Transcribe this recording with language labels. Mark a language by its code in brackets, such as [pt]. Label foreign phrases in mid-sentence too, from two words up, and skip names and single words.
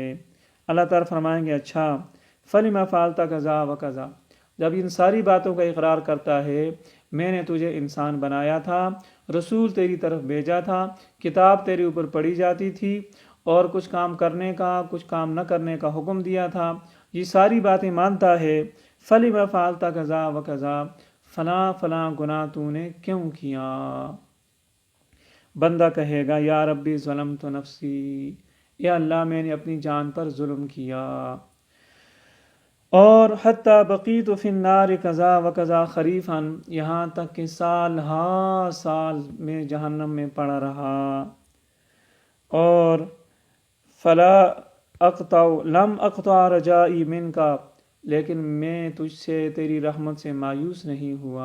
[ur] اللہ تعالیٰ فرمائیں گے اچھا [ar] فلم فعلت کذا و کذا، [ur] جب ان ساری باتوں کا اقرار کرتا ہے، میں نے تجھے انسان بنایا تھا، رسول تیری طرف بھیجا تھا، کتاب تیرے اوپر پڑھی جاتی تھی، اور کچھ کام کرنے کا کچھ کام نہ کرنے کا حکم دیا تھا، یہ ساری باتیں مانتا ہے، [ar] فلم فعلت کذا و کذا، [ur] فلاں فلاں گناہ تو نے کیوں کیا؟ بندہ کہے گا [ar] یا ربی ظلمت نفسی، [ur] یا اللہ میں نے اپنی جان پر ظلم کیا، اور [ar] حتی بقیت فی النار کذا و کذا خریفا، [ur] یہاں تک کہ سال ہا سال میں جہنم میں پڑا رہا، اور [ar] لم اقطع رجائی منک، [ur] لیکن میں تجھ سے تیری رحمت سے مایوس نہیں ہوا۔